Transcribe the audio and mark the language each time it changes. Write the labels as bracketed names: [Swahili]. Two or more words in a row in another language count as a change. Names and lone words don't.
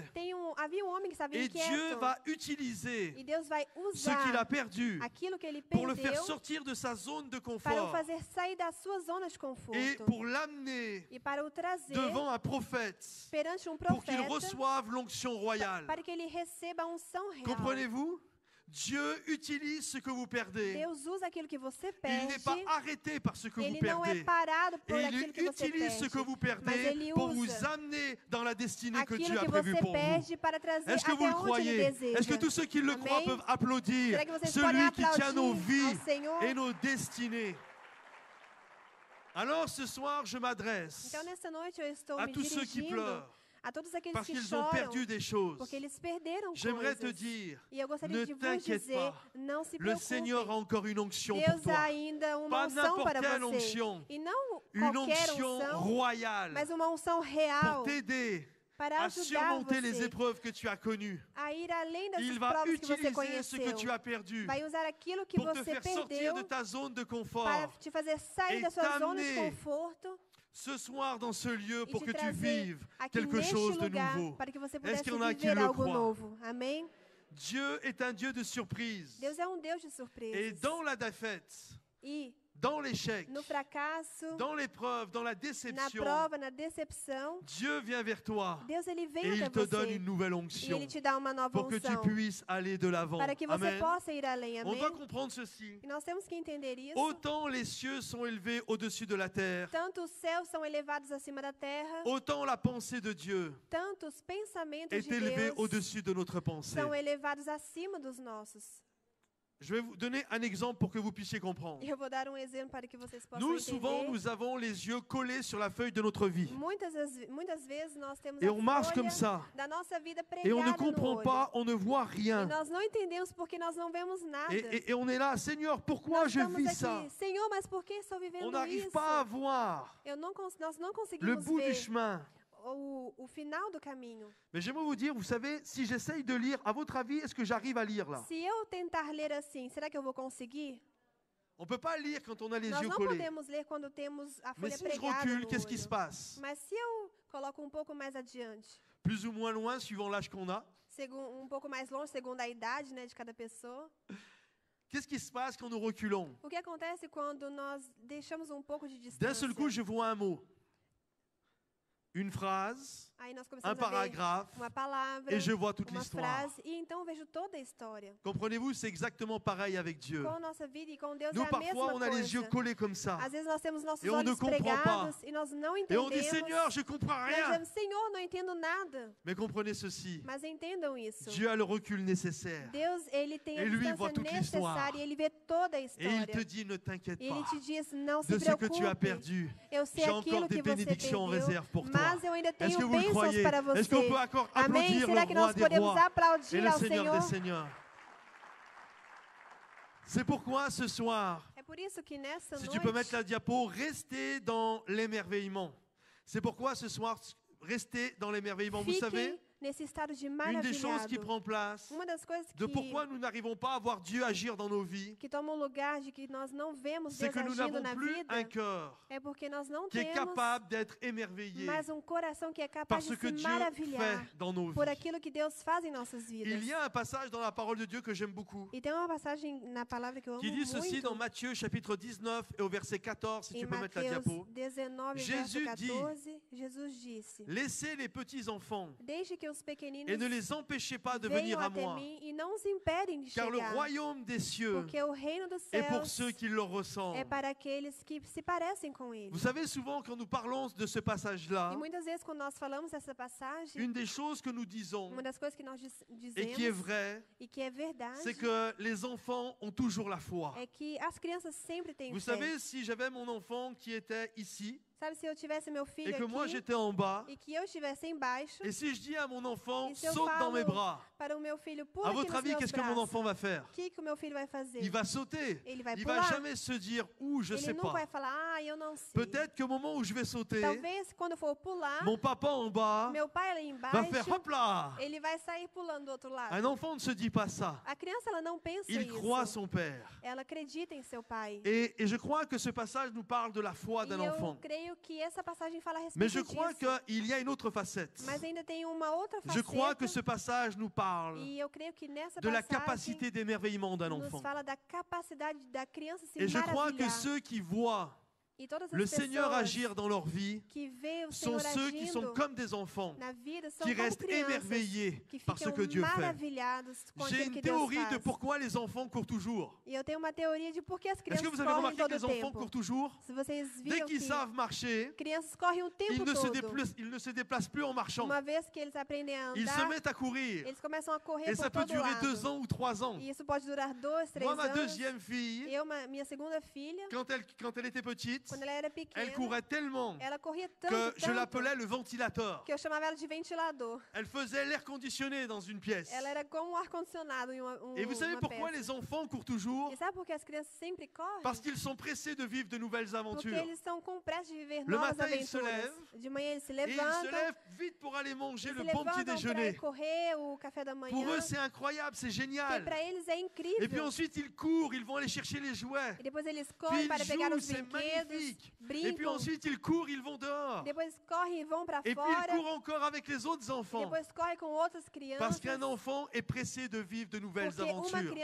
[Portuguese] Havia um homem que estava [French] Et Dieu [Portuguese] inquieto. [French] va utiliser [Portuguese] E Deus vai [French] ce qu'il a [Portuguese] usar [French] perdu [Portuguese] aquilo que ele [French] pour le faire [Portuguese] perdeu [French] sortir de sa zone de [Portuguese] para o [French] confort [Portuguese] fazer sair da sua zona de [French] et [Portuguese] conforto [French] pour l'amener [Portuguese] e para o trazer [French] devant un prophète [Portuguese] perante [French] pour qu'il [Portuguese] profeta [French] reçoive l'onction royale. [Portuguese] para que ele receba a unção real. [French] Comprenez-vous? Dieu utilise ce que vous perdez. [Portuguese] Deus usa aquilo que você [French] Il [Portuguese] perde. [French] n'est pas arrêté par ce que vous [Portuguese] Ele não é [French] perdez. [Portuguese] parado por [French] Et [Portuguese] aquilo [French] il [Portuguese] que você [French] utilise ce [Portuguese] perde. [French] que vous [Portuguese] Mas [French] perdez [Portuguese] ele [French] pour vous [Portuguese] usa [French] amener dans la destinée que Dieu [Portuguese] aquilo [French] a [Portuguese] que [French] prévue [Portuguese] você [French] pour vous. [Portuguese] perde para trazer [French] Est-ce que vous [Portuguese] até [French] le [Portuguese] onde ele [French] croyez? [Portuguese] deseja. [French] Est-ce que tous ceux qui le croient [Portuguese] Amém? [French] peuvent applaudir [Portuguese] Será que vocês podem [French] celui qui tient nos [Portuguese] aplaudir [French] vies [Portuguese] ao Senhor? [French] et nos destinées? Alors ce soir, je m'adresse [Portuguese] Então nessa noite eu estou [French] à [Portuguese] me [French] tous ceux qui [Portuguese] dirigindo [French] pleurent [Portuguese] a todos aqueles [French] parce [Portuguese] que [French] qu'ils ont [Portuguese] choram [French] perdu des choses. [Portuguese] porque eles perderam [French] J'aimerais te [Portuguese] coisas. [French] dire, [Portuguese] E eu gostaria [French] ne [Portuguese] de vos [French] t'inquiète [Portuguese] dizer, [French] pas. [Portuguese] não se [French] le [Portuguese] preocupe. [French] Seigneur a encore une onction pour [Portuguese] Deus [French] toi. [Portuguese] há ainda uma [French] Pas [Portuguese] unção [French] n'importe [Portuguese] para [French] quelle [Portuguese] você. [French] onction. [Portuguese] E não [French] Une [Portuguese] qualquer [French] onction [Portuguese] unção, [French] royale [Portuguese] mas uma unção [French] pour [Portuguese] real [French] t'aider [Portuguese] para [French] à [Portuguese] ajudar [French] surmonter les [Portuguese] você [French] épreuves que tu as connues. [Portuguese] a ir além das [French] Il va [Portuguese] provas que você [French] utiliser ce [Portuguese] conheceu. [French] que tu as perdu [Portuguese] Vai usar aquilo que [French] pour te [Portuguese] você [French] faire sortir [Portuguese] perdeu [French] de ta zone de [Portuguese] para [French] confort. [Portuguese] te fazer sair [French] et [Portuguese] da sua zona de [French] t'amener [Portuguese] conforto [French] Ce soir dans ce lieu [Portuguese] e [French] pour [Portuguese] te [French] que tu [Portuguese] trazer [French] vives [Portuguese] aqui [French] quelque [Portuguese] neste [French] chose de [Portuguese] lugar [French] nouveau. [Portuguese] para que você [French] Est-ce [Portuguese] pudesse [French] qu'il y en a qui [Portuguese] viver [French] le [Portuguese] algo [French] croient? [Portuguese] novo. Amém? [French] Dieu est un Dieu de surprise. [Portuguese] Deus é um Deus de [French] Et [Portuguese] surpresas. [French] dans la défaite, [Portuguese] E [French] dans l'échec, [Portuguese] no fracasso, [French] dans l'épreuve, dans la [Portuguese] na [French] déception, [Portuguese] prova, na decepção, [French] Dieu vient vers toi [Portuguese] Deus ele vem [French] et il [Portuguese] até [French] te donne [Portuguese] você [French] une nouvelle [Portuguese] e [French] onction [Portuguese] ele te dá uma nova [French] pour que tu [Portuguese] unção [French] puisses aller de l'avant. [Portuguese] para que você [French] Amen. [Portuguese] possa ir além. [French] On [Portuguese] Amém? [French] doit comprendre ceci. [Portuguese] E nós temos que entender isso. [French] Autant les cieux sont élevés au-dessus de la terre, [Portuguese] Tanto os céus são elevados acima da terra, [French] autant la pensée de Dieu [Portuguese] tanto os pensamentos [French] est [Portuguese] de [French] élevée [Portuguese] Deus [French] au-dessus de notre pensée. [Portuguese] são elevados acima dos nossos. [French] Je vais vous donner un exemple pour que vous puissiez comprendre. [Portuguese] E eu vou dar um exemplo para que vocês possam [French] Nous, souvent, [Portuguese] entender. [French] nous avons les yeux collés sur la feuille de notre vie. [Portuguese] Muitas vezes nós temos [French] Et [Portuguese] a [French] on marche comme [Portuguese] folha [French] ça. [Portuguese] da nossa vida [French] Et on ne [Portuguese] pregada no [French] comprend [Portuguese] olho. [French] pas, on ne voit [Portuguese] E [French] rien. [Portuguese] nós não entendemos porque nós não vemos nada. [French] Et on est là, Seigneur, pourquoi [Portuguese] Nós [French] je [Portuguese] estamos [French] vis [Portuguese] aqui, [French] ça? [Portuguese] Senhor, mas por que estou [French] On [Portuguese] vivendo [French] n'arrive [Portuguese] isso? [French] pas à voir [Portuguese] Nós não [French] le [Portuguese] conseguimos [French] bout du [Portuguese] ver [French] chemin. [Portuguese] o final do caminho. [French] Mais j'aimerais vous dire, vous savez, si j'essaye de lire, à votre avis, est-ce que j'arrive à lire là? [Portuguese] Se eu tentar ler assim, será que eu vou conseguir? [French] On ne peut pas lire quand on a les [Portuguese] Nós [French] yeux [Portuguese] não [French] collés. [Portuguese] podemos ler quando temos a [French] Mais [Portuguese] folha [French] si je [Portuguese] pregada [French] recule, [Portuguese] no [French] qu'est-ce qui se [Portuguese] olho. [French] passe? [Portuguese] Mas se eu coloco um pouco mais adiante, [French] Plus ou moins loin, suivant l'âge qu'on a. [Portuguese] um pouco mais longe, segundo a idade, né, de cada pessoa, [French] Qu'est-ce qui se passe quand nous reculons? [Portuguese] o que acontece quando nós deixamos um pouco de [French] D'un [Portuguese] distância? [French] seul coup, je vois un mot, une phrase, [Portuguese] Aí nós [French] un [Portuguese] começamos a ver [French] paragraphe, [Portuguese] uma palavra, [French] et je vois toute [Portuguese] uma [French] l'histoire. [Portuguese] frase, e então eu vejo toda a história. [French] Comprenez-vous, c'est exactement pareil avec Dieu. [Portuguese] Com a nossa vida e com Deus [French] Nous, [Portuguese] é a [French] parfois, [Portuguese] mesma [French] on a les yeux [Portuguese] coisa. [French] collés comme ça. [Portuguese] Às vezes nós temos nossos [French] Et on ne [Portuguese] olhos [French] comprend [Portuguese] pregados e nós não [French] Et on [Portuguese] entendemos. [French] dit, Seigneur, je comprends [Portuguese] Nós [French] rien. [Portuguese] dizemos, Senhor, não entendo nada. [French] Mais comprenez ceci, [Portuguese] Mas entendam isso. [French] Dieu a le recul nécessaire. [Portuguese] Deus, ele tem a [French] Et lui voit toute [Portuguese] distância [French] l'histoire. [Portuguese] necessária e ele vê toda a [French] Et il te [Portuguese] história. [French] dit, ne t'inquiète [Portuguese] E ele [French] pas [Portuguese] te diz, não se [French] de ce que tu as [Portuguese] preocupe. [French] perdu. [Portuguese] Eu sei [French] J'ai encore [Portuguese] aquilo [French] des [Portuguese] que você [French] bénédictions en [Portuguese] perdeu, [French] réserve pour toi. [Portuguese] mas eu ainda [French] Est-ce que [Portuguese] tenho [French] vous le [Portuguese] bênçãos [French] croyez? [Portuguese] para [French] Est-ce qu'on [Portuguese] você. [French] peut encore [Portuguese] Amém? [French] applaudir [Portuguese] Será [French] le [Portuguese] que [French] roi [Portuguese] nós [French] des [Portuguese] podemos [French] rois et [Portuguese] aplaudir [French] le [Portuguese] ao [French] Seigneur des [Portuguese] Senhor? [French] seigneurs? C'est pourquoi ce soir, [Portuguese] É por isso que nessa [French] si tu peux mettre [Portuguese] noite, [French] la diapo, restez dans l'émerveillement. C'est pourquoi ce soir, restez dans l'émerveillement. Vous savez, [Portuguese] fiquem nesse estado de [French] une des choses qui [Portuguese] maravilhado. [French] prend place [Portuguese] Uma das coisas [French] de pourquoi nous n'arrivons pas à voir Dieu agir dans nos vies, [Portuguese] que tomam lugar de que nós não vemos [French] c'est [Portuguese] Deus [French] que nous [Portuguese] agindo [French] n'avons [Portuguese] na [French] plus [Portuguese] vida, [French] un cœur [Portuguese] é porque nós não [French] qui est [Portuguese] temos [French] capable d'être émerveillé [Portuguese] mais um coração que é capaz [French] par [Portuguese] de [French] ce que [Portuguese] se [French] Dieu [Portuguese] maravilhar [French] fait dans nos [Portuguese] por [French] vies. [Portuguese] aquilo que Deus faz em nossas vidas. [French] Il y a un passage dans la parole de Dieu que j'aime beaucoup, [Portuguese] E tem uma passagem na palavra que eu amo [French] qui dit ceci [Portuguese] muito, [French] dans Matthieu chapitre 19 et au verset 14, si [Portuguese] em [French] tu peux mettre la [Portuguese] Mateus [French] diapo. [Portuguese] 19, [French] Jésus [Portuguese] verso [French] dit, [Portuguese] 14, Jesus disse, [French] Laissez les petits enfants [Portuguese] deixe que os pequeninos [French] et ne les empêchez pas de venir [Portuguese] venham [French] à [Portuguese] até [French] moi, [Portuguese] mim e não os impedem de [French] car le [Portuguese] chegar, [French] royaume des cieux [Portuguese] porque o reino dos [French] est pour [Portuguese] céus [French] ceux qui le ressemblent. [Portuguese] é para aqueles que se parecem com ele. [French] Vous savez, souvent quand nous parlons de ce passage-là, [Portuguese] E muitas vezes quando nós falamos dessa passagem, [French] une des choses que nous disons [Portuguese] uma das coisas que nós [French] et qui est [Portuguese] dizemos [French] vraie, [Portuguese] e que é verdade [French] c'est que les enfants ont toujours la foi. [Portuguese] é que as crianças sempre têm [French] Vous [Portuguese] fé. [French] savez, si j'avais mon enfant qui était ici [Portuguese] Sabe, se eu tivesse meu [French] et [Portuguese] filho [French] que moi [Portuguese] aqui [French] j'étais en bas, [Portuguese] e que eu estivesse embaixo, [French] et si je dis à mon enfant, [Portuguese] e se eu [French] saute dans mes [Portuguese] falo [French] bras, [Portuguese] para o meu filho, [French] à [Portuguese] pula aqui [French] votre [Portuguese] nos [French] avis, [Portuguese] meus [French] qu'est-ce que mon [Portuguese] braços, [French] enfant va faire? [Portuguese] o que o meu filho vai fazer? [French] Il va sauter. [Portuguese] Ele vai [French] Il va [Portuguese] pular. [French] jamais se dire où, je [Portuguese] Ele [French] sais [Portuguese] não [French] pas. [Portuguese] vai falar, eu não sei. [French] Peut-être qu'au moment où je vais sauter, [Portuguese] Talvez quando for pular, [French] mon papa en bas [Portuguese] meu pai ali [French] va faire [Portuguese] embaixo, [French] hop là. [Portuguese] ele vai sair pulando do outro lado. [French] Un enfant ne se dit pas ça. [Portuguese] A criança, ela não pensa [French] Il [Portuguese] isso. [French] croit son père. [Portuguese] Ela acredita em seu pai. [French] Et je crois que ce passage nous parle de la foi [Portuguese] E [French] d'un [Portuguese] eu [French] enfant. [Portuguese] creio que essa passagem fala a [French] Mais [Portuguese] respeito [French] je crois [Portuguese] disso. [French] qu'il y a une autre facette. [Portuguese] Mas ainda tem uma outra [French] Je crois que [Portuguese] faceta. [French] ce passage nous parle [Portuguese] E eu creio que nessa [French] de la [Portuguese] passagem [French] capacité d'émerveillement d'un [Portuguese] nos [French] enfant. [Portuguese] fala da capacidade da criança se [French] Et je crois que [Portuguese] maravilhar. [French] ceux qui voient [Portuguese] E todas as [French] le Seigneur [Portuguese] pessoas [French] agir dans leur vie [Portuguese] que vê o [French] sont [Portuguese] Senhor [French] ceux qui sont [Portuguese] agindo [French] comme des enfants, [Portuguese] na vida são [French] qui [Portuguese] como [French] restent [Portuguese] crianças [French] émerveillés [Portuguese] que [French] par ce [Portuguese] ficam [French] que Dieu fait. [Portuguese] maravilhados com [French] J'ai [Portuguese] aquilo [French] une [Portuguese] que Deus [French] théorie de [Portuguese] faz. [French] pourquoi les enfants courent toujours. [Portuguese] E eu tenho uma teoria de por que as [French] Est-ce que [Portuguese] crianças [French] vous avez [Portuguese] correm [French] remarqué que [Portuguese] todo [French] les [Portuguese] o [French] enfants [Portuguese] tempo. [French] courent toujours? [Portuguese] Se vocês [French] Dès [Portuguese] viram [French] qu'ils [Portuguese] que [French] savent marcher, [Portuguese] crianças correm o tempo [French] ils ne, [Portuguese] todo. [French] ils ne se déplacent plus en marchant. [Portuguese] Uma vez que eles aprendem a [French] Ils se [Portuguese] andar, [French] mettent à courir. [Portuguese] eles começam a correr [French] Et [Portuguese] por [French] ça peut [Portuguese] todo [French] durer [Portuguese] lado. [French] 2 ans ou 3 ans. [Portuguese] E isso pode durar 2, 3 [French] Moi, ma [Portuguese] anos. [French] deuxième fille, [Portuguese] Minha segunda filha, [French] quand elle était petite, [Portuguese] quando ela era pequena, [French] elle courait tellement [Portuguese] ela corria [French] que [Portuguese] tanto, [French] je [Portuguese] tanto, [French] l'appelais le ventilateur. [Portuguese] que eu chamava ela de ventilador. [French] Elle faisait l'air conditionné dans une pièce. [Portuguese] Ela era como um ar-condicionado em [French] Et vous savez [Portuguese] uma [French] pourquoi [Portuguese] peça. [French] les enfants courent toujours? [Portuguese] E sabe por que as crianças sempre correm? [French] Parce qu'ils sont pressés de vivre de nouvelles [Portuguese] Porque [French] aventures. [Portuguese] eles estão com pressa de viver [French] Le [Portuguese] novas [French] matin, ils se [Portuguese] aventuras. [French] lèvent, [Portuguese] De manhã eles se [French] Et ils se [Portuguese] levantam, [French] lèvent vite pour aller manger [Portuguese] eles [French] le [Portuguese] se [French] bon petit [Portuguese] levantam para [French] déjeuner. [Portuguese] ir correr o café da manhã. [French] Pour eux, c'est incroyable, c'est [Portuguese] Porque [French] génial. [Portuguese] para eles é [French] Et puis [Portuguese] incrível. [French] ensuite, ils courent, ils vont aller chercher les jouets. [Portuguese] E depois eles [French] Puis [Portuguese] correm [French] ils [Portuguese] para pegar [French] jouent, [Portuguese] os [French] c'est [Portuguese] brinquedos, [French] magnifique. Et puis [Portuguese] brincam. [French] ensuite, ils courent, ils vont dehors. [Portuguese] Depois eles correm e vão para [French] Et puis [Portuguese] fora. [French] ils courent encore avec les autres enfants. [Portuguese] Depois correm com outras crianças. [French] Parce qu'un enfant est pressé de vivre de nouvelles [Portuguese] Porque uma [French] aventures.